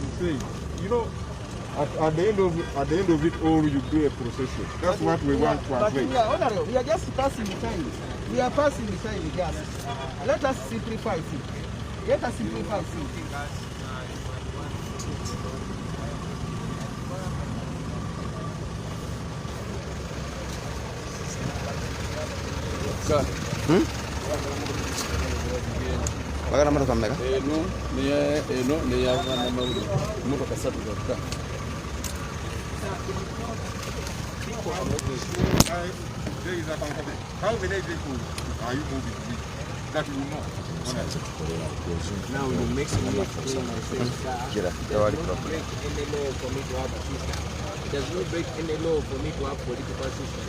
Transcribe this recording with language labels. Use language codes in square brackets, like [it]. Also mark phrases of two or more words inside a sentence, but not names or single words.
[en] saying. You know, at the end of it all, you do a procession. That's what we want to avoid. But we are just passing the time. We are passing the time just. Let us simplify things. Let us simplify things. Bagana mara kamera. No, ne ya wana mauri. Muka kasatu kwa. How many people are you moving with that you know? Now you make me explain myself. It does not break any law for me to have a system. It does not break any law for me to have political system.